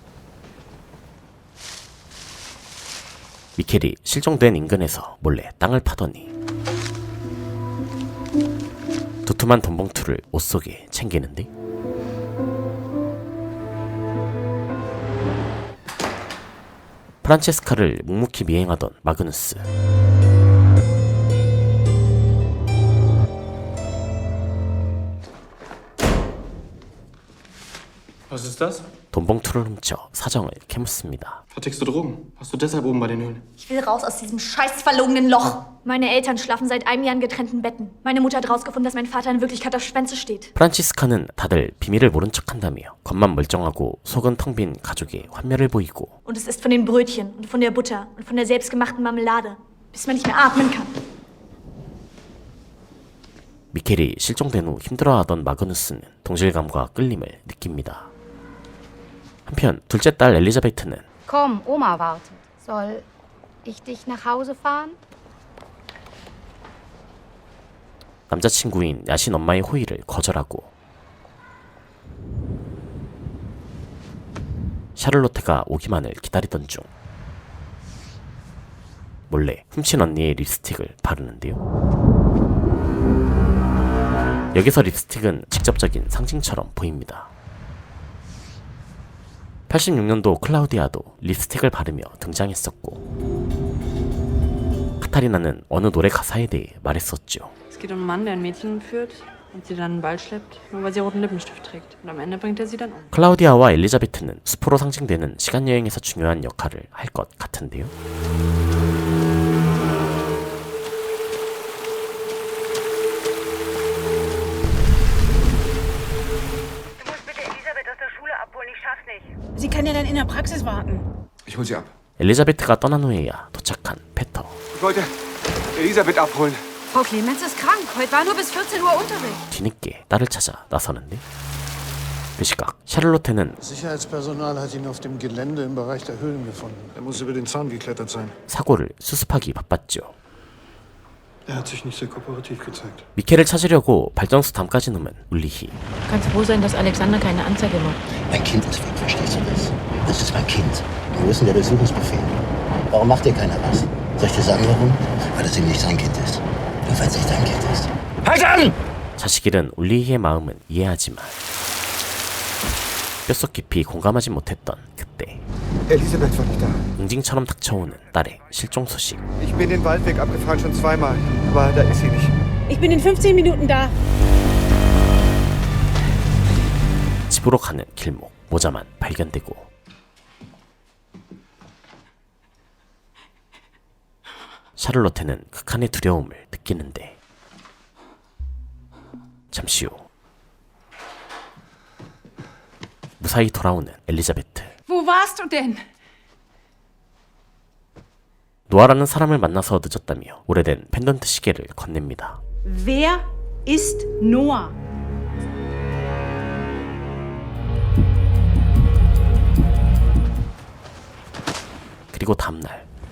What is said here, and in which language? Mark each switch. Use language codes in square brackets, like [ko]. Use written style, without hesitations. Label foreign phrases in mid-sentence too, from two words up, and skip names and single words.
[ko] 미켈이 실종된 인근에서 몰래 땅을 파더니 두툼한 돈봉투를 옷 속에 챙기는데 프란체스카를 묵묵히 미행하던 마그누스. [de] Was ist das? [ko] 돈봉투를 훔쳐 사정을 캐묻습니다. [de] Vertickst du Drogen? Warst du deshalb oben bei den Höhlen? Ich will raus aus diesem scheiß verlogenen Loch. Meine Eltern schlafen seit einem Jahr in getrennten Betten. Meine Mutter hat rausgefunden, dass mein Vater in Wirklichkeit auf Schwänze steht. [ko] 프란치스카는 다들 비밀을 모른 척한다며 겉만 멀쩡하고 속은 텅 빈 가족의 환멸을 보이고 [de] Und es ist von den Brötchen und von der Butter und von der selbstgemachten Marmelade, bis man nicht mehr atmen kann. [ko] 미켈이 실종된 후 힘들어하던 마그누스는 동질감과 끌림을 느낍니다. 한편 둘째 딸 엘리자베트는 [de] Komm, Oma wartet. Soll ich dich nach Hause fahren? [ko] 남자친구인 야신 엄마의 호의를 거절하고 샤를로테가 오기만을 기다리던 중 몰래 훔친 언니의 립스틱을 바르는데요. 여기서 립스틱은 직접적인 상징처럼 보입니다. 86년도 클라우디아도 립스틱을 바르며 등장했었고 카타리나는 어느 노래 가사에 대해 말했었죠. [de] Es geht um einen Mann, der ein Mädchen entführt und sie dann in den Wald schleppt, nur weil sie roten Lippenstift trägt. Und am Ende bringt er sie dann um. [ko] 클라우디아와 엘리자베트는 숲으로 상징되는 시간여행에서 중요한 역할을 할 것 같은데요. [de] Sie kann ja dann in der Praxis warten. Ich hol sie ab. [ko] 엘리자베트가 떠난 후에야 도착한 페터. [de] Ich wollte Elisabeth abholen. Frau Clemens ist krank. Heute war nur bis 14 Uhr Unterricht. [ko] 뒤늦게 딸을 찾아 나서는데 그 시각 샤를로테는 [de] Sicherheitspersonal hat ihn auf dem Gelände im Bereich der Höhlen gefunden. Er muss über den Zaun geklettert sein. [ko] 사고를 수습하기 바빴죠. [de] Er hat sich nicht sehr kooperativ gezeigt. [ko] 미켈을 찾으려고 발전소 담까지 누면 울리히. [de] Kannst froh sein, dass Alexander keine Anzeige macht. Mein Kind ist weg, verstehst du das? Das ist mein Kind. Wo ist denn der Durchsuchungsbefehl? Warum macht dir keiner was? Soll ich dir sagen, warum? Weil es ihm nicht sein Kind ist. Nur weil es nicht dein Kind ist. Halt an! [ko] 자식 잃은 울리히의 마음은 이해하지만 뼛속 깊이 공감하지 못했던 그때 [de] Elisabeth war nicht da. [ko] 응징처럼 닥쳐오는 딸의 실종 소식. [de] Ich bin den Waldweg abgefahren schon zweimal, aber da ist sie nicht. Ich bin in 15 Minuten da. [ko] 집으로 가는 길목 모자만 발견되고 샤를로테는 극한의 두려움을 느끼는데 잠시 후 무사히 돌아오는 엘리자베트. [de] Wo warst du denn? [ko] 노아라는 사람을 만나서 늦었다며 오래된 펜던트 시계를 건넵니다. [de] Wer ist Noah? [ko] 그리고 다음날